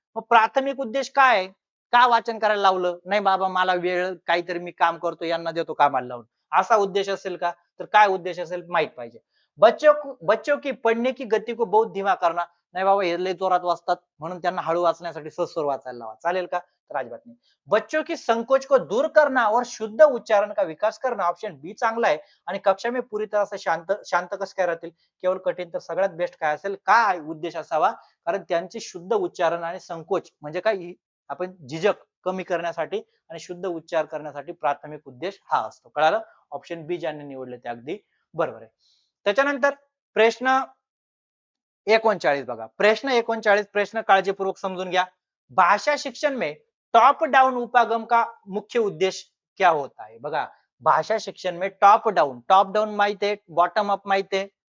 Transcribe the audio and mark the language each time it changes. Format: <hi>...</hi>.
<mr>मग प्राथमिक उद्देश काय आहे का वाचन करायला लावलं नाही बाबा मला वेळ काहीतरी मी काम करतो यांना देतो कामाला लावून असा उद्देश असेल का तर काय उद्देश असेल माहित पाहिजे.</mr> <hi>बच्चों की पढ़ने की गति को बहुत धीमा करना</hi> <mr>नाही बाबा हे लय जोरात वाचतात म्हणून त्यांना हळू वाचण्यासाठी सस्वर वाचायला लावा चालेल का तर अजिबात नाही.</mr> <hi>बच्चों की संकोच को दूर करना और शुद्ध उच्चारण का विकास करना</hi> <mr>ऑप्शन बी चांगला आहे. आणि कक्षा में पूरी तरह से शांत कसं काय राहतील केवळ कठीण तर सगळ्यात बेस्ट काय असेल काय उद्देश असावा कारण त्यांचे शुद्ध उच्चारण आणि संकोच म्हणजे काय आपण झिजक कमी करण्यासाठी आणि शुद्ध उच्चार करण्यासाठी प्राथमिक उद्देश हा असतो. कळालं. ऑप्शन बी ज्यांनी निवडले ते अगदी बरोबर आहे. त्याच्यानंतर प्रश्न 39 बघा. प्रश्न 39 प्रश्न काळजीपूर्वक समजून घ्या.</mr> <hi>भाषा शिक्षण में टॉप डाउन उपागम का मुख्य उद्देश क्या होता है.</hi> <mr>बघा भाषा शिक्षण में टॉप डाउन माहित आहे बॉटम अप माहित आहे</mr>